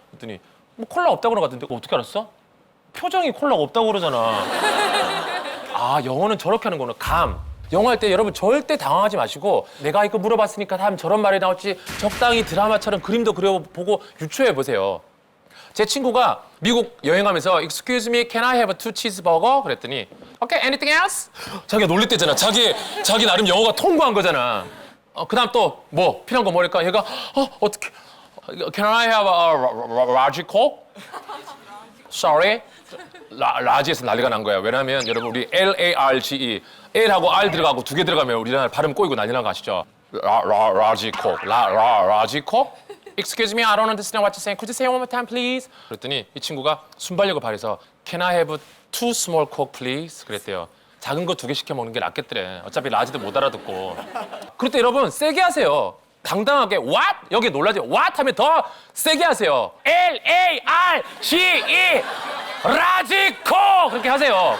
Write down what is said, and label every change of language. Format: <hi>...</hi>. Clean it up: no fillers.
<ko>했더니 뭐 콜라 없다고 그런 것 같은데 어떻게 알았어? 표정이 콜라가 없다고 그러잖아. 영어는 저렇게 하는 거는 감. 영어 할 때 여러분 절대 당황하지 마시고 내가 이거 물어봤으니까 다음 저런 말이 나올지 적당히 드라마처럼 그림도 그려보고 유추해보세요. 제 친구가 미국 여행하면서</ko> <en>Excuse me, can I have a 2 cheeseburger? 그랬더니 Okay, anything else?</en> <ko>자기가 놀릴 때잖아. 자기 나름 영어가 통과한 거잖아. 그 다음 또 뭐 필요한 거 뭐랄까? 얘가 어떻게</ko> <en>Can I have a large coke? Sorry.</en> <ko>라지에서 난리가 난 거야. 왜냐면 여러분 우리 L-A-R-G-E L하고 R 들어가고 2개 들어가면 우리나라 발음 꼬이고 난리 난 거 아시죠? 라지 코크. 라지 코크?</ko> <en>Excuse me, I don't understand what you're saying. Could you say it one more time, please?</en> <ko>그랬더니 이 친구가 순발력을 발휘해서</ko> <en>Can I have 2 small coke, please?</en> <ko>그랬대요. 작은 거 2개 시켜 먹는 게 낫겠더래. 어차피 라지도 못 알아듣고. 그럴 때 여러분 세게 하세요. 당당하게 what? 여기 놀라죠. what 하면 더 세게 하세요. LARGE 라지코 그렇게 하세요.</ko>